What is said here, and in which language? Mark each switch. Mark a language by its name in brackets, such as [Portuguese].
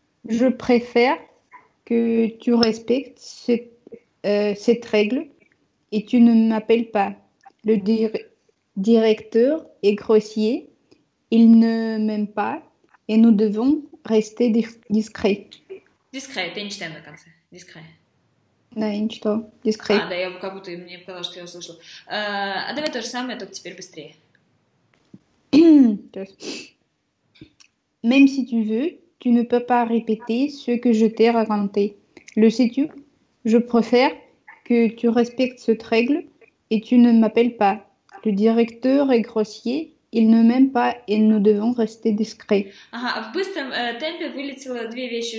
[French] Je préfère que tu respectes cette règle et tu ne m'appelles pas. Le directeur est grossier, il ne m'aime pas et nous devons rester discrets. [Russian] Discret, я не читаю на конце. [French] Discret. [Russian] Да, я не читала. Discret. Да, я как будто мне показалось, что я услышала. Давай то же самое, только теперь быстрее. [French] Même si tu veux, tu ne peux pas répéter ce que je t'ai raconté. Le sais-tu? Je préfère que tu respectes cette règle et tu ne m'appelles pas. Le directeur est grossier, il ne m'aime pas et nous devons rester discrets. [Russian] Ага, в быстром темпе вылетело две вещи.